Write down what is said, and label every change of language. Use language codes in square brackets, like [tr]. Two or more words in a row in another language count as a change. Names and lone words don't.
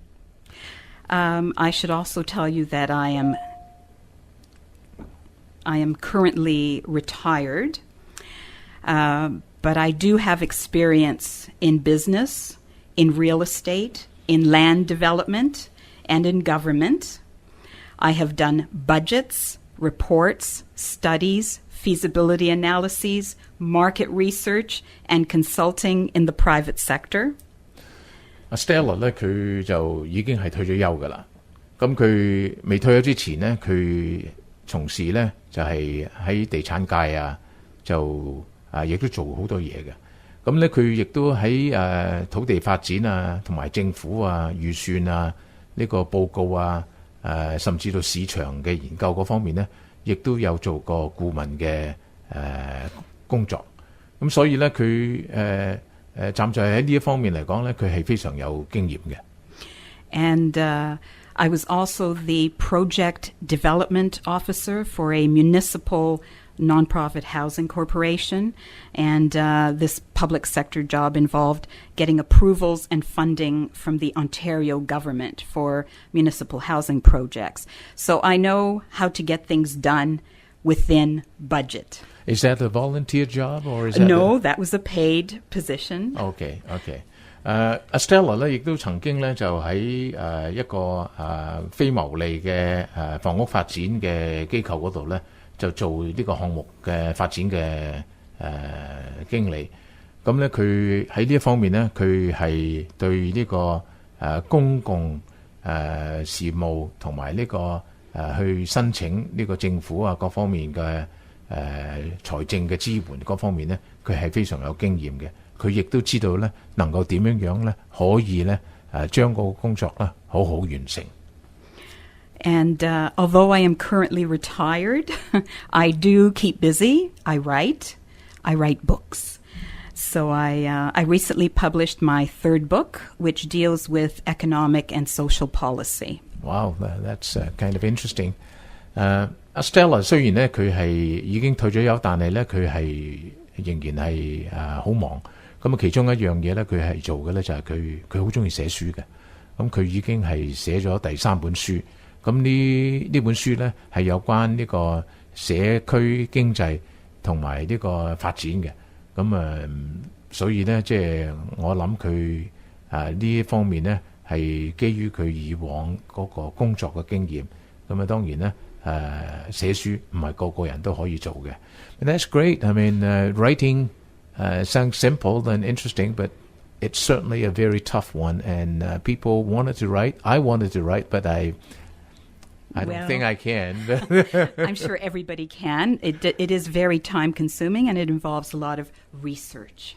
[en] I should also tell you that I am currently retired, but I do have experience in business, in real estate, in land development, and in government. I have done budgets, reports, studies, feasibility analyses, market research, and consulting in the private sector. [yue] Stella 咧，佢就已經係退咗休噶啦。咁佢未退休之前咧，佢從事咧就係喺地產界啊，就亦都做好多嘢嘅。咁咧佢亦都喺土地發展啊，同埋政府啊預算啊呢個報告啊，甚至到市場嘅研究嗰方面咧。亦都有做過顧問嘅工作，咁所以咧佢站在喺呢一方面嚟講咧，佢係非常有經驗嘅。 [en] And I was also the project development officer for a municipal nonprofit housing corporation, and this public sector job involved getting approvals and funding from the Ontario government for municipal housing projects. So I know how to get things done within budget. Is that a volunteer job or is that No, that was a paid position. [yue] Okay. Stella 咧亦都曾經咧就喺一個非牟利嘅房屋發展嘅機構嗰度咧。就做呢個項目嘅發展嘅經理，咁咧佢喺呢一方面咧，佢係對呢個公共事務同埋呢個去申請呢個政府啊各方面嘅財政嘅支援各方面咧，佢係非常有經驗嘅。佢亦都知道咧能夠點樣咧可以咧將個工作咧好好完成。 [en] And although I am currently retired, I do keep busy. I write books. So I recently published my third book, which deals with economic and social policy. Wow, that's kind of interesting. [yue] Stella 雖然咧佢係已經退咗休，但係咧佢係仍然係好忙。咁啊，其中一樣嘢咧，佢係做嘅咧就係佢好中意寫書嘅。咁佢已經係寫咗第3本書。咁呢本書咧係有關呢個社區經濟同埋呢個發展嘅，咁所以咧即係我諗佢呢一方面咧係基於佢以往嗰個工作嘅經驗，咁當然咧寫書唔係個個人都可以做嘅。 [en] And that's great. I mean, writing sounds simple and interesting, but it's certainly a very tough one. And people wanted to write. I wanted to write, but I don't think I can. I'm sure everybody can. It is very time-consuming, and it involves a lot of research.